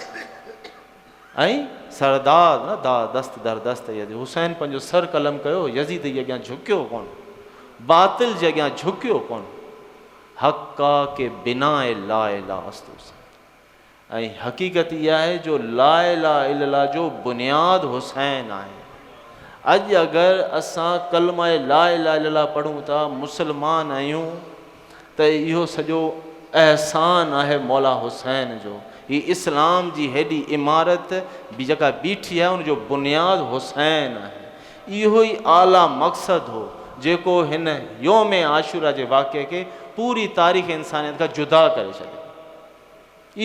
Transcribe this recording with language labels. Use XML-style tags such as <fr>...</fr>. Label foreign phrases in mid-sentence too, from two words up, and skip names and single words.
<sd>ऐं</sd> <fa>سردار نه دا دست در دست یزید,</fa> <sd>हुसैन पंहिंजो सर कलम कयो, यज़ीद जे अॻियां झुकियो कोन, बातिल जे अॻियां झुकियो कोन।</sd> <fa>حقا که بنا لا اله است حسین.</fa> <sd>ऐं हक़ीक़त इहा आहे जो</sd> <ar>لا إله إلا الله</ar> <sd>जो बुनियादु हुसैन आहे। अॼु अगरि असां कलमा</sd> <ar>لا إله إلا الله</ar> <sd>पढ़ूं था, मुस्लमान आहियूं, त इहो सॼो अहसान आहे मौला हुसैन जो। ही इस्लाम जी हेॾी इमारत बि जेका बीठी आहे, उनजो बुनियादु हुसैन आहे। इहो ई आला मक़सदु हो जेको हिन योम आशूरा जे वाक़े खे पूरी तारीख़ इंसानियत खां जुदा करे छॾियो।</sd>